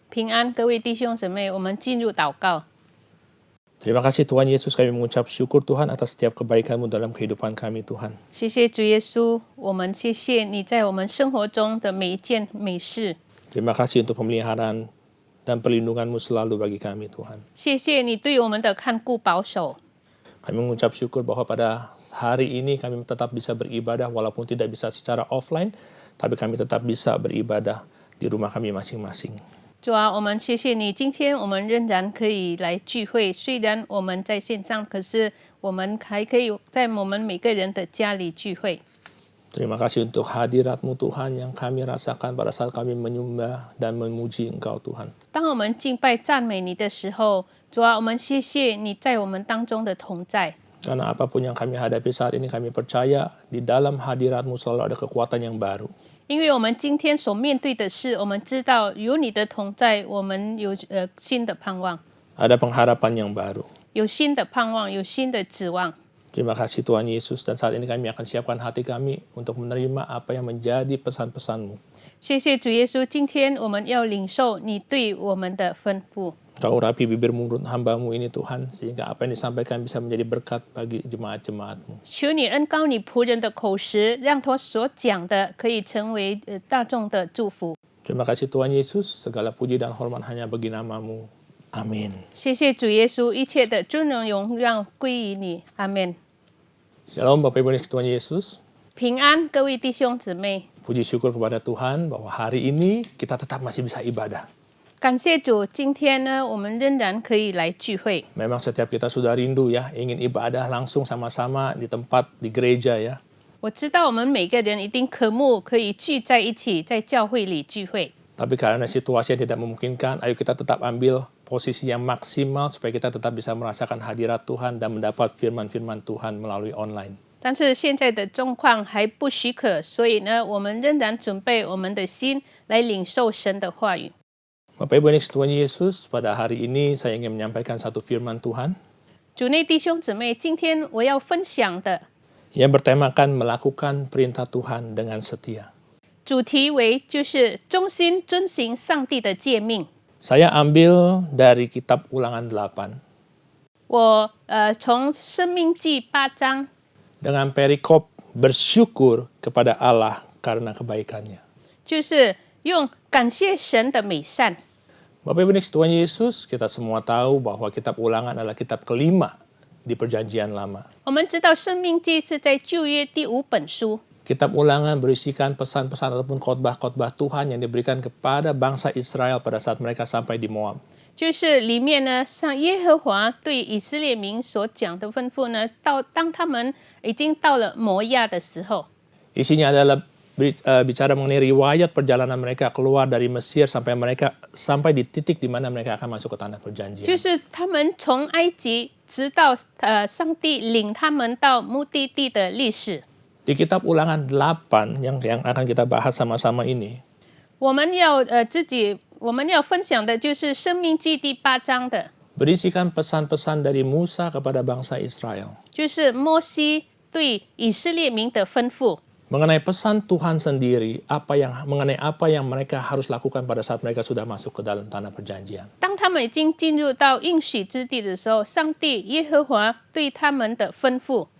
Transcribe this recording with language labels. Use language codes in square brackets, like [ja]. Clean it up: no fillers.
[zh] 平安，各位弟兄姊妹，我们进入祷告。 [id] Terima kasih Tuhan Yesus, kami mengucap syukur Tuhan atas setiap kebaikan-Mu dalam kehidupan kami Tuhan. [zh] 谢谢主耶稣，我们谢谢你在我们生活中的每一件美事。 [id] Terima kasih untuk pemeliharaan dan perlindungan-Mu selalu bagi kami Tuhan. [zh] 谢谢你对我们的看顾保守。 [id] Kami mengucap syukur bahwa pada hari ini kami tetap bisa beribadah walaupun tidak bisa secara offline, tapi kami tetap bisa beribadah di rumah kami masing-masing. [zh] 主啊，我们谢谢你，今天我们仍然可以来聚会，虽然我们在线上，可是我们还可以在我们每个人的家里聚会。 [id] Terima kasih untuk hadirat-Mu Tuhan yang kami rasakan pada saat kami menyembah dan memuji Engkau Tuhan. [zh] 当我们敬拜赞美你的时候，主啊，我们谢谢你在我们当中的同在。 [id] Karena apapun yang kami hadapi saat ini, kami percaya di dalam hadirat-Mu selalu ada kekuatan yang baru. [zh] 因为我们今天所面对的事，我们知道有你的同在，我们有新的盼望， [id] Ada pengharapan yang baru. [zh] 有新的盼望，有新的指望。 [id] Terima kasih Tuhan Yesus, dan saat ini kami akan siapkan hati kami untuk menerima apa yang menjadi pesan-pesan-Mu. [zh] 谢谢主耶稣，今天我们要领受你对我们的吩咐。 [id] Kau urapi bibir mulut hamba-Mu ini Tuhan, sehingga apa yang disampaikan bisa menjadi berkat bagi jemaat-jemaat-Mu. [zh] 求你恩膏你仆人的口实，让他所讲的可以成为大众的祝福。 [id] Terima kasih Tuhan Yesus, segala puji dan hormat hanya bagi nama-Mu. Amin. [zh] 谢谢主耶稣，一切的尊荣荣耀归于你。阿门。 [id] Shalom Bapak Ibu Tuhan Yesus. [zh] 平安，各位弟兄姊妹。 [id] Puji syukur kepada Tuhan bahwa hari ini kita tetap masih bisa ibadah. [zh] 感谢主，今天呢，我们仍然可以来聚会。 [id] Memang setiap kita sudah rindu ya, ingin ibadah langsung sama-sama di tempat, di gereja ya. [zh] 我知道我们每个人一定渴慕可以聚在一起，在教会里聚会。 [id] Tapi karena situasi yang tidak memungkinkan, ayo kita tetap ambil posisi yang maksimal supaya kita tetap bisa merasakan hadirat Tuhan dan mendapat firman-firman Tuhan melalui online. [zh] 但是现在的状况还不许可，所以呢，我们仍然准备我们的心来领受神的话语。 [id] Bapak Ibu Tuhan Yesus, pada hari ini saya ingin menyampaikan satu firman Tuhan [zh] 主内弟兄姊妹，今天我要分享的 [id] yang bertemakan melakukan perintah Tuhan dengan setia. [zh] 主题为就是忠心遵行上帝的诫命。 [id] Saya ambil dari kitab Ulangan 8 [zh] 我从申命记8章 [id] dengan perikop bersyukur kepada Allah karena kebaikannya. [zh] 就是用感谢神的美善。 [id] Bapak Ibu Tuhan Yesus, kita semua tahu bahwa kitab Ulangan adalah kitab kelima di Perjanjian Lama. [zh] 我们知道申命记是在旧约第5本书。 [id] Kitab Ulangan berisikan pesan-pesan ataupun khotbah-khotbah Tuhan yang diberikan kepada bangsa Israel pada saat mereka sampai di Moab. [zh] 就是里面呢，像耶和华对以色列民所讲的吩咐呢，当他们已经到了摩亚的时候， [id] Isinya adalah bicara mengenai riwayat perjalanan mereka keluar dari Mesir sampai di titik di mana mereka akan masuk ke tanah perjanjian. [zh] 就是他们从埃及直到上帝领他们到目的地的历史。 [id] Di kitab Ulangan 8 yang akan kita bahas sama-sama ini, [zh] 我们要分享的就是申命记第8章的， [id] berisikan pesan-pesan dari Musa kepada bangsa Israel [zh] 就是摩西对以色列民的吩咐。 [id] mengenai pesan Tuhan sendiri, mengenai apa yang mereka harus lakukan pada saat mereka sudah masuk ke dalam tanah perjanjian. [zh] 当他们已经进入到应许之地的时候，上帝耶和华对他们的吩咐。